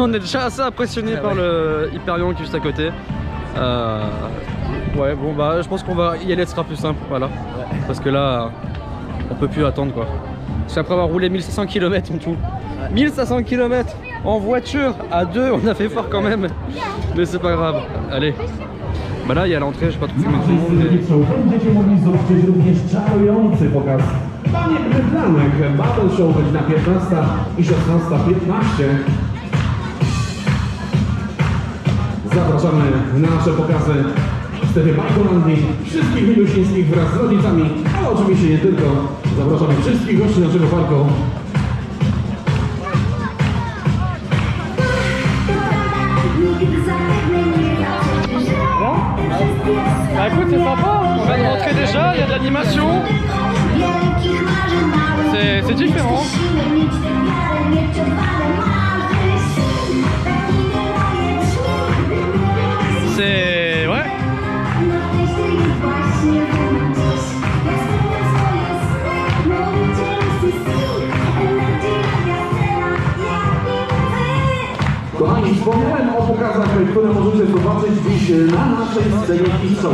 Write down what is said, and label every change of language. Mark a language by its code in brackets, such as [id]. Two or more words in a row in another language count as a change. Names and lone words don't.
[fr] On est déjà assez impressionné par le Hyperion qui est juste à côté. Ouais, bon, bah, je pense qu'on va y aller, ce sera plus simple, voilà. Ouais. Parce que là. On peut plus attendre quoi. Parce qu'après avoir roulé 1500 km en tout. Ouais. 1500 km en voiture, à 2, on a fait fort quand même. Mais c'est pas grave. Allez. Bah là il y a l'entrée, je sais pas trop filmer tout le monde. [pl] Będziecie mogli zobaczyć również czarujący pokaz baniek bydlanek. Battle Show godzina 15 i 16:15. Zapraszamy na nasze pokazy w strefie Bajkolandii, wszystkich milusińskich wraz z rodzicami, ale oczywiście nie tylko. Zapraszamy wszystkich gości naszego parku. [fr] Bah écoute, c'est sympa, on vient de rentrer déjà, il y a de l'animation. C'est différent. C'est... ouais. [pl] Kochani, wspomniałem o pokazach, które możecie zobaczyć dziś na naszej scenie Kidshow.